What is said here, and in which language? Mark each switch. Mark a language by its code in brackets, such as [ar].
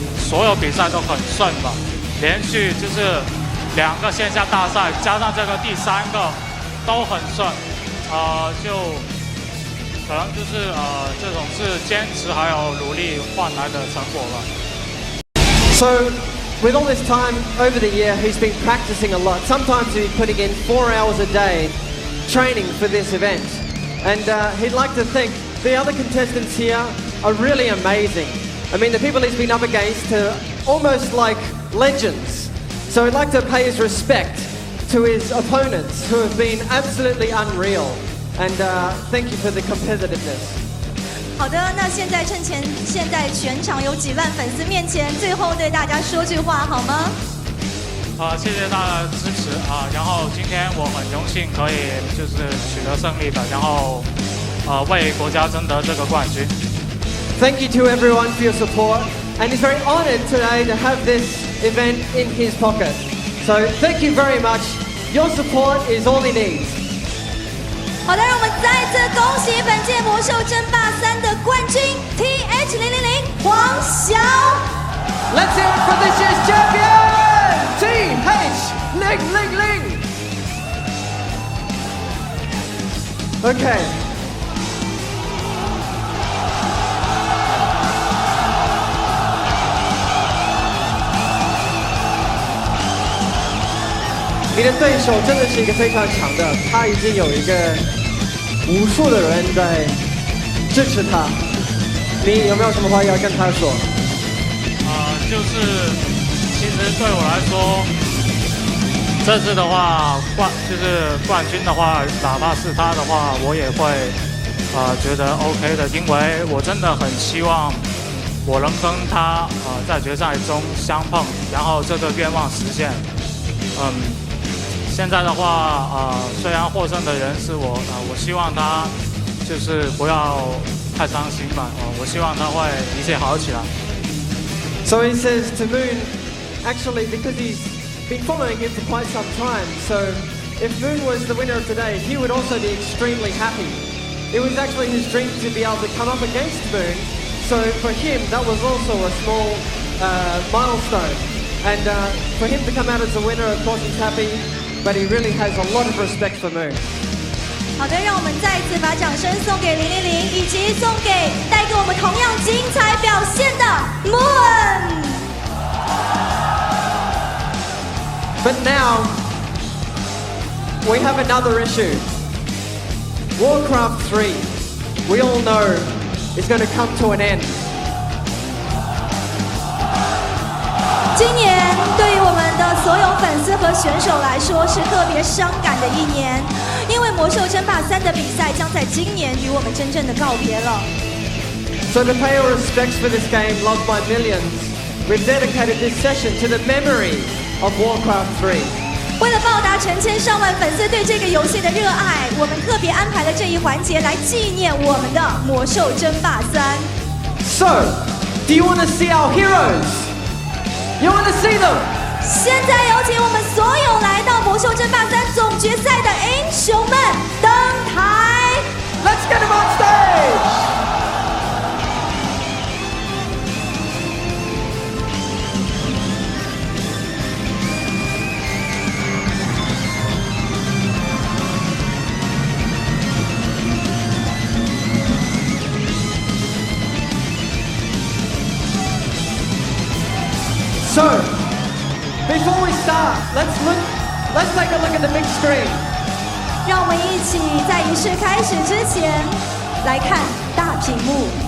[zh] 所有比赛都很顺吧，连续就是2个线下大赛，加上这个第3个都很顺，就可能就是这种是坚持还有努力换来的成果吧。 [en] So, with all this time over the year, he's been practicing a lot. Sometimes he's putting in 4 hours a day training for this event. And he'd like to think the other contestants here are really amazing. I mean, the people he's been up against are almost like legends. So he'd like to pay his respect to his opponents who have been absolutely unreal. And thank you for the competitiveness. [zh] 好的，那现在趁现在全场有几万粉丝面前，最后对大家说句话好吗？谢谢大家的支持啊！然后今天我很荣幸可以就是取得胜利的，然后为国家争得这个冠军。 [en] Thank you to everyone for your support, and he's very honoured today to have this event in his pocket. So thank you very much. Your support is all he needs. [zh] 好的，让我们再次恭喜本届魔兽争霸3的冠军 TH000 黄晓。 [en] Let's hear it for this year's champion, TH000. Okay. [zh] 你的对手真的是一个非常强的，他已经有一个无数的人在支持他。你有没有什么话要跟他说？就是其实对我来说，这次的话就是冠军的话，哪怕是他的话，我也会觉得 OK 的，因为我真的很希望我能跟他在决赛中相碰，然后这个愿望实现。现在的话虽然获胜的人是我，我希望他就是不要太伤心吧，我希望他会一切好起来。 [en] So he says to Moon, actually, because he's been following him for quite some time, so if Moon was the winner of today, he would also be extremely happy. It was actually his dream to be able to come up against Moon, so for him, that was also a small milestone. And for him to come out as the winner, of course, he's happy, but he really has a lot of respect for Moon. [zh] 好的，让我们再一次把掌声送给000，以及送给带给我们同样精彩表现的 Moon。 [en] But now, we have another issue. Warcraft 3, we all know, is going to come to an end. [zh] 今年对于我们的所有粉丝和选手来说是特别伤感的一年，因为魔兽争霸3的比赛将在今年与我们真正的告别了。 [en] So to pay our respects for this game loved by millions, we've dedicated this session to the memory of Warcraft 3. [zh] 为了报答成千上万粉丝对这个游戏的热爱，我们特别安排了这一环节来纪念我们的魔兽争霸3。 [en] So, do you want to see our heroes? You want to see them? [zh] 现在有请我们所有来到魔兽争霸3总决赛的英雄们登台。 [en] Let's get them on stage! So, before we start, let's take a look at the big screen. [zh] 让我们一起在仪式开始之前来看大屏幕。